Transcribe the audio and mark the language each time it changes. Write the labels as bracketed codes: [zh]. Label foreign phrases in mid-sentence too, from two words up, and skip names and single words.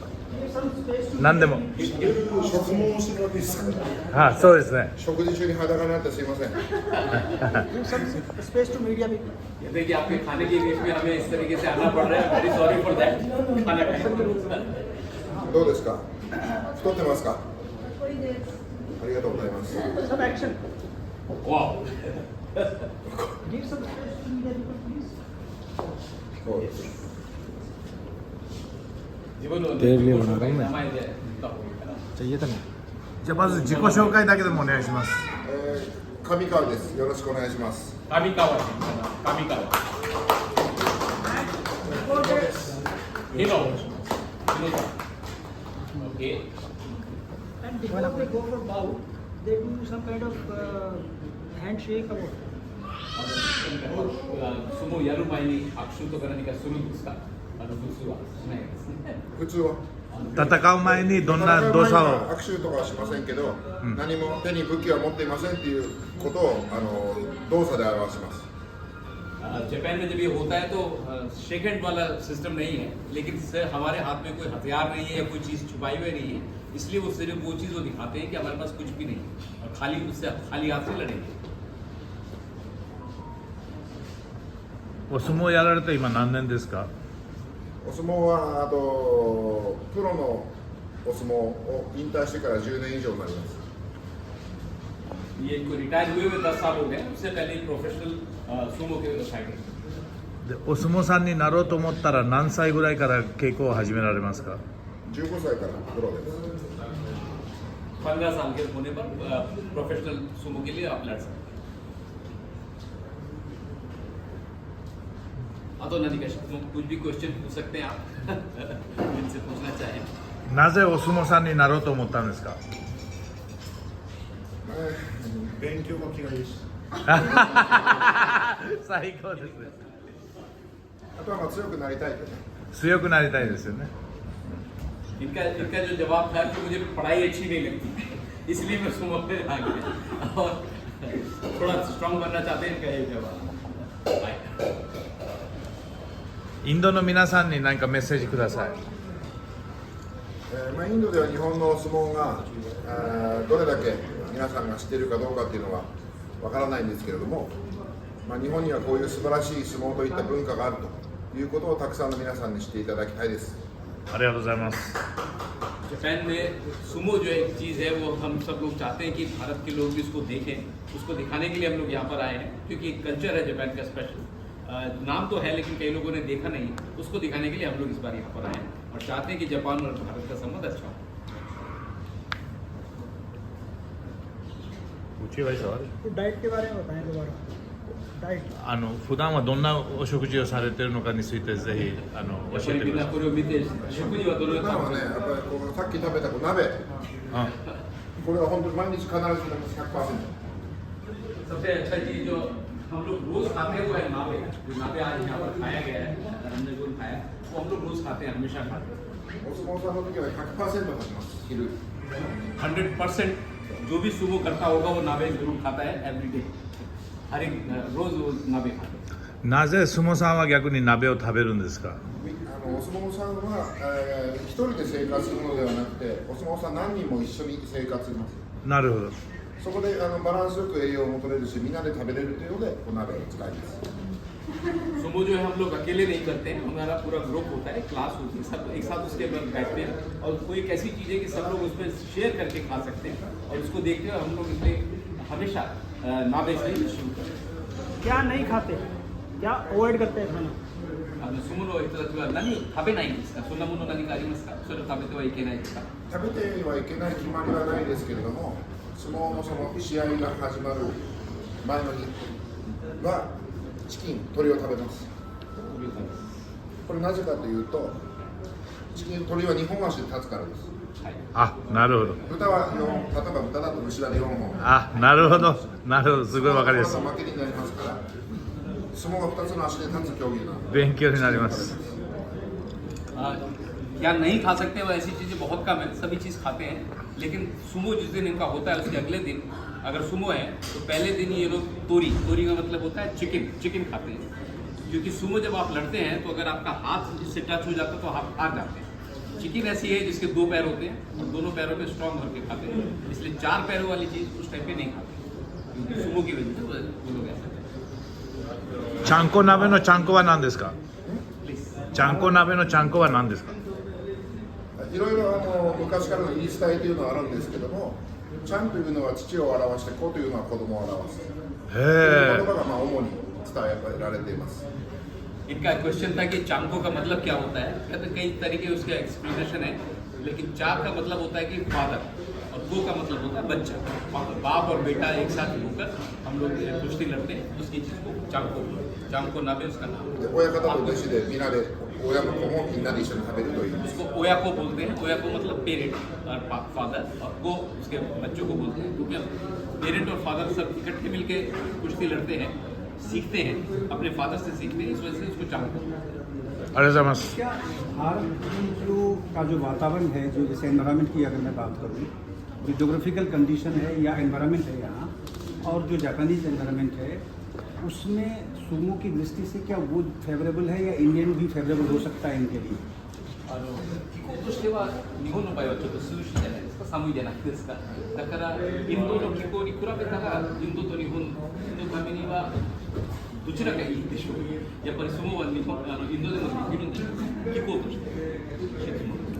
[ja] 何でも。植毛をするわけですか。あ、そうですね。食事中に裸になってすいません。 [en] space to media भी [hi] ये देखिए आपके खाने के बीच में हमें इस तरीके से आना पड़ रहा है. [en] very sorry for that. [hi] खाना खाएं. [ja] どうですか。太ってますか。ありがとうございます。 [hi] सब एक्शन [en] Wow. give some space to media people please [ja] そうです。 [hi] Daily बनाएंगे ना? चाहिए था ना. [ja] じゃあまず自己紹介だけでもお願いします。上川です。よろしくお願いします。 Kamikawa. Hino. [en] Okay. and before they go for bow they do some kind of handshake or what? [hi] सुमो यारू मायनी अक्षु तो करने का शुरू उसका अनुसूवा नहीं [ja] 普通は。戦う前にどんな動作を。握手とかはしませんけど、何も手に武器は持っていませんっていうことを動作で表します。 [hi] जापान में जब ये होता है तो [en] shake hand [hi] वाला सिस्टम नहीं है, लेकिन सर हमारे हाथ में कोई हथियार नहीं है या कोई चीज़ छुपाई हुई नहीं है, इसलिए वो सिर्फ वो चीज़ वो दिखाते हैं कि हमारे पास कुछ भी नहीं है और खाली उससे खाली हाथ से लड़ेंगे. [ja] お相撲やられて今何年ですか。お相撲はあとプロのお相撲を引退してから10年以上になります。 [hi] ये इनको रिटायर हुए हुए 10 साल हो गए. उससे पहले प्रोफेशनल सुमो के फाइटर. [ja] でお相撲さんになろうと思ったら何歳ぐらいから稽古を始められますか。 15歳からプロです。 [hi] 15 साल के होने पर प्रोफेशनल सुमो के लिए आप लड़ सकते हैं. हाँ तो नदी का कुछ भी क्वेश्चन पूछ सकते हैं आप जिनसे पूछना चाहें. [ja] なぜお相撲さんになろうと思ったんですか。勉強が嫌いです。最高ですね。あとはまあ強くなりたいとね。強くなりたいですよね。 [hi] इनका जो जवाब था कि मुझे पढ़ाई अच्छी नहीं लगती, इसलिए मैं सुमो पे आ गया और थोड़ा स्ट्रांग बनना चाहते हैं. इनका ये जवाब. [ja] インドの皆さんに何かメッセージください。まあインドでは日本の相撲がどれだけ皆さんが知っているかどうかっていうのはわからないんですけれども、まあ、日本にはこういう素晴らしい相撲といった文化があるということをたくさんの皆さんに知っていただきたいです。ありがとうございます。 [hi] जापान में सुमो जो एक चीज़ है वो हम सब लोग चाहते हैं कि भारत के लोग भी इसको देखें. उसको दिखाने के लिए हम लोग यहाँ पर आए हैं क्योंकि कल्चर है जापान का स्पेशल. नाम तो है लेकिन कई लोगों ने देखा नहीं. उसको दिखाने के लिए हम लोग इस बार यहाँ पर आए हैं और चाहते हैं कि जापान और भारत का संबंध अच्छा हो. पूछिए भाई सवाल। तो डाइट के बारे में बताएं दोबारा. डाइट [ja] 普段はどんなお食事をされているのかについてぜひ教えてください。これを見て食事はどのような普段はね、やっぱりこうさっき食べた鍋、あ、これは本当に毎日必ず食べます 100%。 [hi] सबसे अच्छा चीज़ जो हम लोग रोज खाते हैं वो है नावे. जो नावे आज यहाँ पर खाया गया है, हमने जो खाया वो हम लोग रोज खाते हैं, हमेशा खाते हैं. [ja] お相撲さんの時は 100% 食べます。昼。 [hi] 100% जो भी सुबह करता होगा वो नावे जरूर खाता है एवरीडे. हर एक रोज वो नावे खाता है. [ja] なぜ相撲さんは逆に鍋を食べるんですか。お相撲さんは、一人で生活するのではなくて、お相撲さん何人も一緒に生活します。なるほど。そこでバランスよく栄養も取れるし、みんなで食べれるというので、お鍋を使います。 [hi] सुमो जो है हम लोग अकेले नहीं करते हैं, हमारा पूरा ग्रुप होता है, क्लास होती है, सब एक साथ उसके अंदर बैठते हैं और कोई एक ऐसी चीज़ है कि सब लोग उसमें शेयर करके खा सकते हैं और उसको देखते हुए हम लोग इसलिए हमेशा नावे से शुरू करते हैं. क्या नहीं खाते, क्या अवॉइड करते हैं खाना. [ja] 相撲の人たちは何食べないんですか。そんなもの何かありますか。それを食べてはいけないですか。食べてはいけない決まりはないですけれども、相撲のその試合が始まる前の日はチキン、鶏を食べます。これなぜかというと、鶏は2本足で立つからです。はい。あ、なるほど。豚は例えば豚だと牛は4本。あ、なるほど。なるほど。すごいわかりやすい。負けになりますから、相撲が2つの足で立つ競技なので。勉強になります。 [hi] या नहीं खा सकते वो ऐसी चीज़ें बहुत कम है, सभी चीज़ खाते हैं। लेकिन सुमो जिस दिन इनका होता है उसके अगले दिन अगर सुमो है तो पहले दिन ये लोग तोरी का मतलब होता है चिकन खाते हैं। क्योंकि सुमो जब आप लड़ते हैं तो अगर आपका हाथ जिससे टच हो जाता है तो आप हार जाते हैं। चिकन ऐसी है जिसके 2 पैर होते हैं और दोनों पैरों में स्ट्रॉन्ग होकर खाते हैं, इसलिए 4 पैरों वाली चीज़ उस टाइम पे नहीं खाते क्योंकि सुमो की वजह से वो लोग ऐसा। [ja] ちゃんこ鍋のちゃんこは何ですか？ [en] प्लीज [ja] ちゃんこ鍋のちゃんこは何ですか？いろいろ昔からの言い伝えというのはあるんですけども、ちゃんというのは父を表して、子というのは子供を表す。へえ言。葉が主に伝えられています。 [hi] इनका क्वेश्चन था कि चांको का मतलब क्या होता है, कहते कई तरीके उसका एक्सप्लेनेशन है, लेकिन चा का मतलब होता है कि फादर और गो का मतलब होता है बच्चा। बाप और बेटा एक साथ होकर हम लोग कुश्ती लड़ते हैं, उसकी चीज़ को चांको नाबे उसका नाम। [ja] で親方と弟子でみんなで親も子もみんなで一緒に食べるという。 [hi] उसको ओया को बोलते हैं, ओया को मतलब पेरेंट और फादर, और गो उसके बच्चों को बोलते हैं, क्योंकि पेरेंट और फादर सब इकट्ठे मिलके कुश्ती लड़ते हैं, सीखते हैं, अपने फादर से सीखते हैं, इस वजह से इसको चांको। [ja] ありがとうございます。 [hi] क्या भारत की का जो वातावरण है, जो जैसे एनवायरनमेंट की अगर मैं बात करूँ, जो [en] geographical condition [hi] है या एनवायरनमेंट है यहाँ, और जो [en] Japanese environment [hi] है, उसमें सुमो की दृष्टि से क्या वो फेवरेबल है या इंडियन भी फेवरेबल हो सकता है इनके लिए? [ja] 気候としては日本の場合はちょっと涼しいじゃないですか、寒いじゃないですか。だからインドの気候に比べたらインドと日本のためにはどちらがいいでしょう。やっぱりそのは日本インドでもできるんでしょう。気候として。